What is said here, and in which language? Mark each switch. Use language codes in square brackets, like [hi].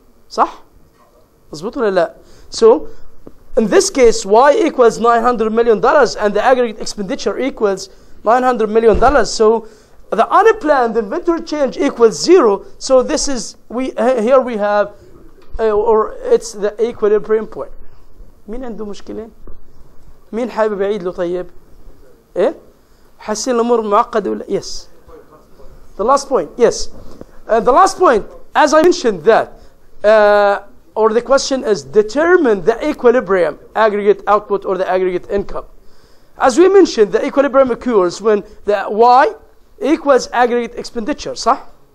[ar] صح؟ مظبوط ولا لا؟ [en] So in this case, Y equals $900 million and the aggregate expenditure equals $900 million. So the unplanned inventory change equals 0. So this is here we have or it's the equilibrium point. [ar] مين عنده مشكلة؟ مين حابب يعيد له طيب؟ إيه؟ حاسين الأمور معقدة ولا؟ Yes. [en] The last point. Yes. The last point, as I mentioned that, or the question is determine the equilibrium aggregate output or the aggregate income. As we mentioned, the equilibrium occurs when the Y equals aggregate expenditure, صح?